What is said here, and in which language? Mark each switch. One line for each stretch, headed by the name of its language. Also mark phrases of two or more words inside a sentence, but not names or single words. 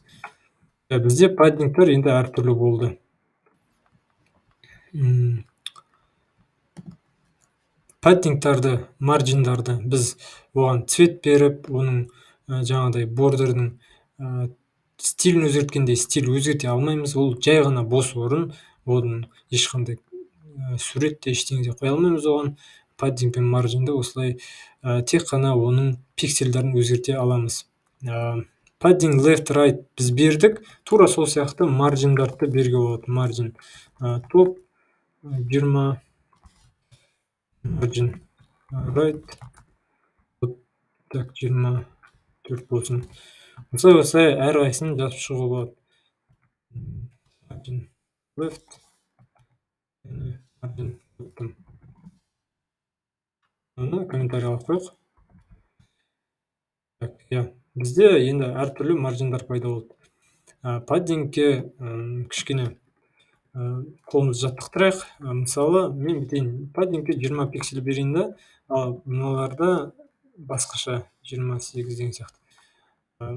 Kazakh: Бізде паддингтар енді әртүрлі болды. Паддингтарды, маржиндарды біз оған цвет беріп, оның жаңағыдай бордердің стилін өзгерткенде стиль өзгерте алмаймыз. Ол жай ғана бос орын, оның ешқандай суретте ештеңе қоя алмаймыз оған. Паддинг пен маржинді осылай тек қана оның пиксельдерін өзгерте аламыз.
English: Padding left, right
Kazakh: біз бердік, тура сол сияқты маржиндарды беруге болады.
English: Margin top 20, margin right,
Kazakh: так 24 болсын. Осылай әрқайсысын жазып шығуға болады.
English: Margin left, margin bottom.
Kazakh: Оны комментарий алып қойық. Бізде енді әртүрлі маржиндар пайда болды. Паддингке кішкене қолымызды жаттықтырайық. Мысалы, мен бітейін, паддингке 20 пиксель берейін да, ал мыналарда басқаша 28 деген сияқты.